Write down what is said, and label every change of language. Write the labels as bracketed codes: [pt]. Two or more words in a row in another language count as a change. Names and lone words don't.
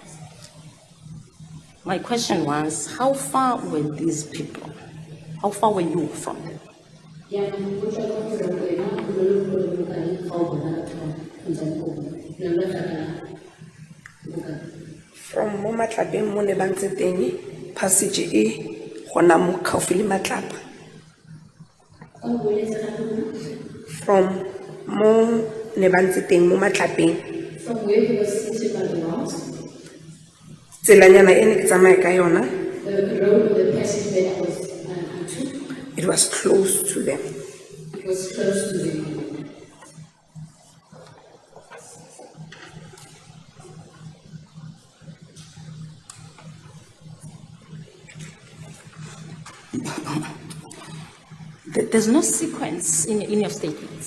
[en] My question was, how far were these people? How far were you from them? [tn] From mo matlapeng mo ne ba ntse teng, passage e gona mo gaufi le matlapa. From mo ne ba ntse teng mo matlapeng. [en] From where he was sitting by the walls, [tn] Tselanyana e ne ke tsamaya ka yona, [en] the road, the passage that I was onto, it was close to them. it was close to them. There's no sequence in your statements.